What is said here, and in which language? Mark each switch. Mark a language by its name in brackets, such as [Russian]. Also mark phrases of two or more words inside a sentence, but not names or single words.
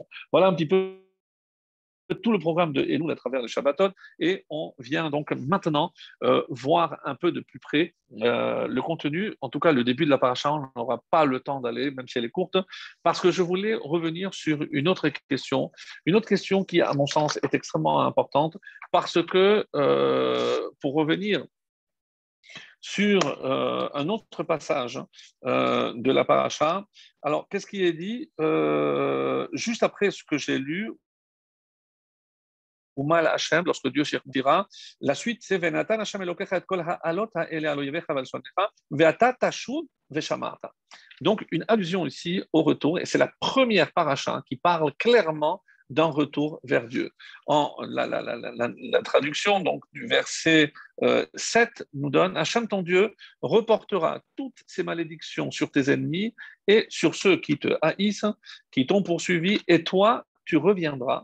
[French] Voilà un petit peu tout le programme de Elul à travers le Shabbatot et on vient donc maintenant voir un peu de plus près le contenu, en tout cas le début de la paracha, on n'aura pas le temps d'aller, même si elle est courte, parce que je voulais revenir sur une autre question qui à mon sens est extrêmement importante, parce que pour revenir sur un autre passage de la paracha, alors qu'est-ce qui est dit juste après ce que j'ai lu, ou mal Hachem, lorsque Dieu dira, la suite c'est [Hebrew] ונתן ה' אלוקיך את כל האלות האלה על אויביך ועל שונאיך ואתה תשוב ושמרת. [French] Donc une allusion ici au retour, et c'est la première paracha qui parle clairement d'un retour vers Dieu. La traduction donc, du verset 7 nous donne Hachem ton Dieu reportera toutes ces malédictions sur tes ennemis et sur ceux qui te haïssent, qui t'ont poursuivi, et toi tu reviendras.